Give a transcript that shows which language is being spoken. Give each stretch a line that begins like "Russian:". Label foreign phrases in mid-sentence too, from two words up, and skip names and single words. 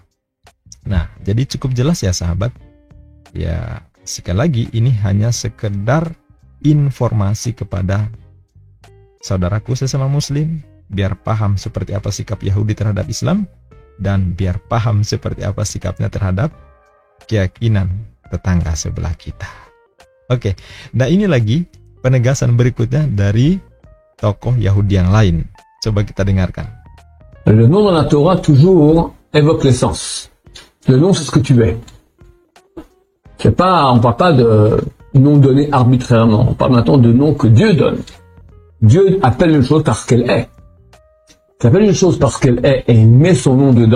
Indonesian: Nah, jadi cukup jelas ya sahabat. Ya, sekali lagi ini hanya sekedar informasi kepada saudaraku sesama Muslim, biar paham seperti apa sikap Yahudi terhadap Islam, dan biar paham seperti apa sikapnya terhadap keyakinan tetangga sebelah kita. Oke, nah ini lagi penegasan berikutnya dari tokoh Yahudi yang lain. Coba kita dengarkan.
French: Le nom dans la Torah toujours évoque l'essence. Le nom, c'est ce que tu es. C'est pas, on parle pas de nom donné arbitrairement. On parle maintenant de nom que Dieu donne. Dieu appelle une chose parce qu'elle est. Il appelle une chose parce qu'elle est et il met son nom dedans.